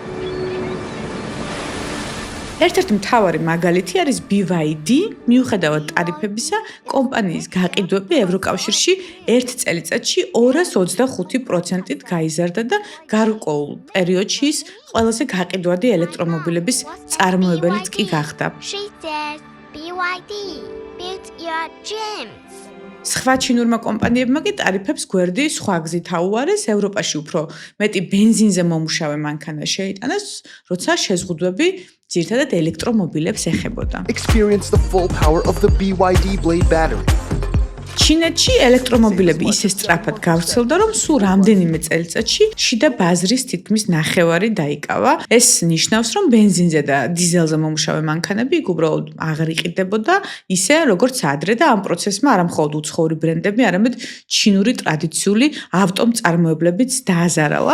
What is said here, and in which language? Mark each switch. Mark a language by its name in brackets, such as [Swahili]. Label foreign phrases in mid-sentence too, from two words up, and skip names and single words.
[Georgian] ერთ-ერთი მთავარი მაგალითი არის BYD, მიუხედავად ტარიფებისა, კომპანიის გაყიდვები ევროკავშირში ერთ წელიწადში 225%-ით გაიზარდა და გარკვეულ პერიოდში ის ყველაზე გაყიდვადი ელექტრომობილების წარმოებელიც კი გახდა. [English] She said, BYD, build your dreams. [Georgian] სხვა ჩინურმა კომპანიებმა კი ტარიფებს გვერდი სხვა გზით აუარეს, ევროპაში უფრო მეტი ბენზინზე მომუშავე მანქანა შეიტანეს, როცა შეზღუდვები ძირითადად ელექტრომობილებს ეხებოდა. [English] Experience the full power of the BYD Blade battery. [Georgian] ჩინეთში ელექტრომობილები ისე სწრაფად გავრცელდა, რომ სულ რამდენიმე წელიწადში შიდა ბაზრის თითქმის ნახევარი დაიკავა. ეს ნიშნავს, რომ ბენზინზე და დიზელზე მომუშავე მანქანები იქ უბრალოდ აღარ იყიდებოდა, ისე როგორც ადრე და ამ პროცესმა არა მხოლოდ უცხოური ბრენდები, არამედ ჩინური ტრადიციული ავტომწარმოებლებიც დააზარალა.